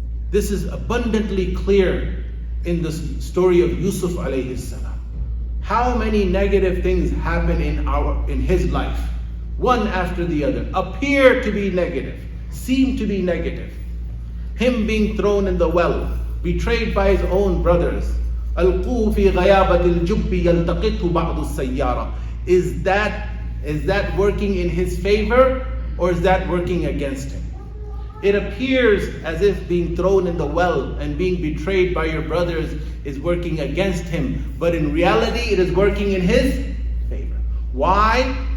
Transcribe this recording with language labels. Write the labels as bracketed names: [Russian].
[English] This is abundantly clear in the story of Yusuf alayhi salam. How many negative things happen in his life, one after the other, appear to be negative, seem to be negative. Him being thrown in the well, betrayed by his own brothers. [Arabic] ألقوه في غيابة الجب يلتقطه بعض السيارة. [English] Is that working in his favor or is that working against him? It appears as if being thrown in the well and being betrayed by your brothers is working against him, but in reality it is working in his favor. Why?